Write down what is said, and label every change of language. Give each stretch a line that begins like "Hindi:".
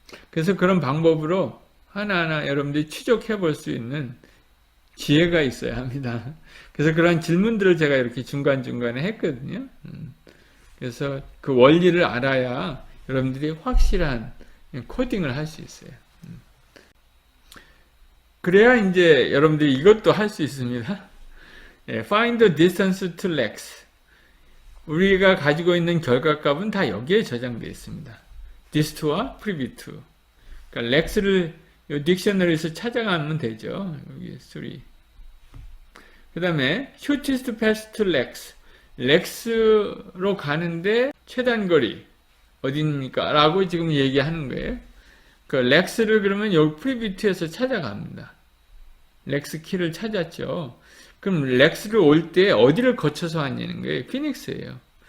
Korean: 그래서 그런 방법으로 하나하나 여러분들이 추적해 볼 수 있는 지혜가 있어야 합니다. 그래서 그런 질문들을 제가 이렇게 중간중간에 했거든요. 그래서 그 원리를 알아야 여러분들이 확실한 코딩을 할 수 있어요. 그래야 이제 여러분들이 이것도 할 수 있습니다.
English: Find the distance to lex.
Korean: 우리가 가지고 있는 결과값은 다 여기에 저장되어 있습니다. dist2와 preview2. 그러니까 lex를 딕셔너리에서 찾아가면 되죠. 여기 3. 그 다음에
English: shortest path to lex.
Korean: 렉스로 가는데 최단 거리 어디입니까? 라고 지금 얘기하는 거예요. 그 렉스를 그러면 여기 프리뷰트에서 찾아갑니다. 렉스 키를 찾았죠. 그럼 렉스를 올 때 어디를 거쳐서 왔냐는 거예요. 피닉스예요.